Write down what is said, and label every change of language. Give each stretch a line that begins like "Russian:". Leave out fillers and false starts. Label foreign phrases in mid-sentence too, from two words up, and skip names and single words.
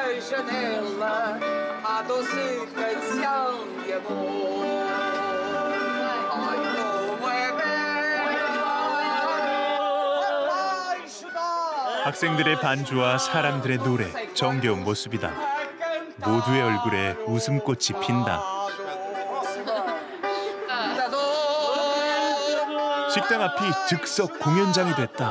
Portuguese: janela a doce canção de amor. Ai, como é belo.
Korean: 학생들의 반주와 사람들의 노래, 정겨운 모습이다. 모두의 얼굴에 웃음꽃이 핀다. 식당 앞이 즉석 공연장이 됐다.